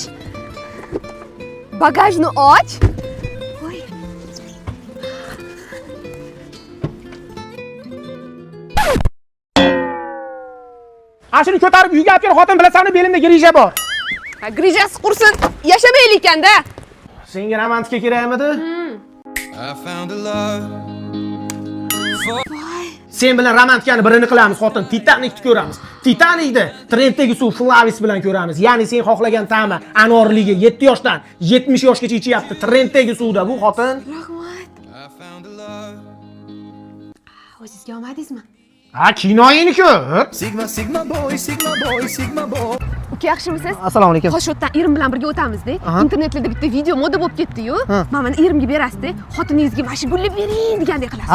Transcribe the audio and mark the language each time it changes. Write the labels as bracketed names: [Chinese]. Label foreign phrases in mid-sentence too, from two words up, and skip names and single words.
[Uzbek] Bagajni och. Voy. Ashini ko'tarib uyga olib kel, xotin bilasanmi, belimda grija bor. Grijasi qursin, yashamaylik ekan-da. Senga romantika kerakmidi? [English] I found a love. [Uzbek] Sen bilan romantikani birini qilamiz, xotin. Titanicni ko'ramiz. Titanicda trenddagi suv Flavis bilan ko'ramiz. Ya'ni sen xohlagan ta'mi anorligi 7 yoshdan 70 yoshgacha ichyapti. Trenddagi suvda bu xotin. Rahmat. [English] I found a love. [Uzbek] O'zingizga olmadingizmi? Ha, kinoyini ko'r. [English] Sigma boy. [Uzbek] Uka, yaxshimisiz? Assalomu alaykum. Xo'sh, o'tdan erim bilan birga o'tamiz-da. Internetda bitta video moda bo'lib ketdi-yu. Mana erimga berasiz-da. Xotiningizga mana shu gulni bering degandek qilasiz.